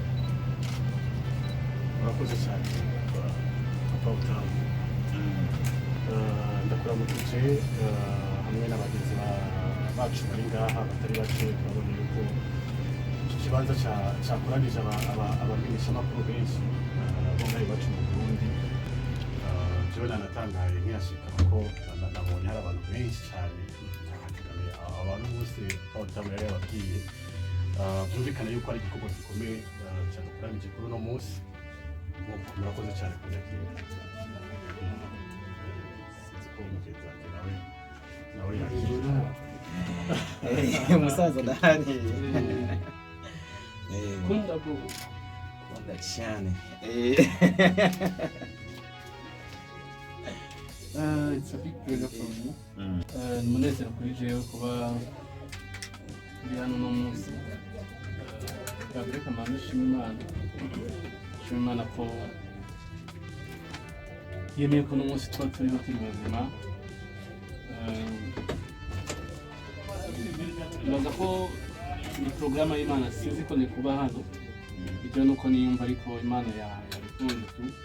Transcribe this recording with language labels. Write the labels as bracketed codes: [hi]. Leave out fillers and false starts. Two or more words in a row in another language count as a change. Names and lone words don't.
[rn] murakoze cyane papa Utamu ndakuramukije hamwe n'abagenzi bacu bari ngaha batari bake turabona yuko iki kibanza cyakoranije abamenyeshamakuru benshi bo ngaha iwacu mu Burundi jewe nanatangaye nkiyashika ko nabonye hari abantu benshi cyane abantu bose Utamu yari yababwiye byumvikana yuko ari igikorwa gikomeye cyadukoranije kuri uno munsi murakoze cyane kunyakira sinzi ko mugenzi wanjye nawe yakira umusaza ndahari kunda bro kunda cyane [en] it's a big pleasure for me [rn] umunezero kuri jewe kuba ndi hano uno munsi reka mpamvu nshima Imana ko yemeye ko n'umunsi tuba turiho turi bazima nibaza ko ni porogaramu y'Imana sinzi ko ni kuba hano bitewe n'uko niyumva ariko Imana yabikunze tu